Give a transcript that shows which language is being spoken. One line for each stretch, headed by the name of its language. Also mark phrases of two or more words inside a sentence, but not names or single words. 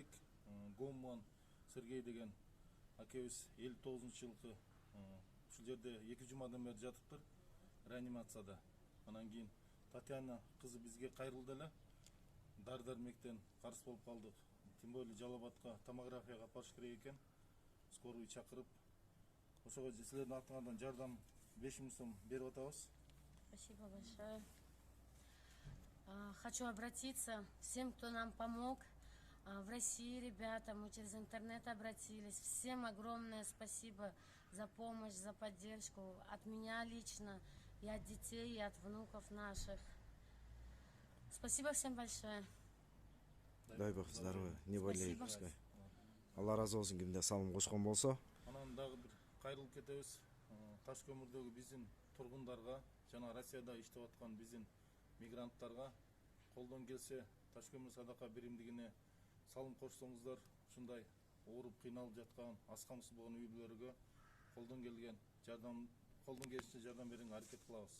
Kyrgyz: Гомман Сергей деген акебиз 59-жылкы ушул жерде 2 жумадан бери жатыптыр реанимацияда. Анан кийин Татьяна кызы бизге кайрылды эле. Дар-дармектен карыз болуп калдык.
Russian: Тем более
Kyrgyz: Жалал-Абадка томографияга алып барыш керек экен. Скорый чакырып, ошого силердин атыңардан жардам 5000 сом берип атабыз.
Russian: Спасибо большое. Хочу обратиться всем, кто нам помог. В России, ребята, мы через интернет обратились. Всем огромное спасибо за помощь, за поддержку. От меня лично, и от детей, и от внуков наших. Спасибо всем большое. Дай бог здоровья, не болей пускай.
Kyrgyz: Алла разы болсун кимде салым кошкон болсо. Анан дагы бир кайрылып кетебиз. Таш көмүрдөгү биздин тургундарга жана Россияда иштеп аткан биздин мигранттарга колдон келсе Таш көмүр садака биримдигине салым кошсоңуздар, ушундай ооруп кыйналып жаткан, аз камсыз болгон үй бүлөлөргө колдон келишинче жардам берүүгө аракет кылабыз.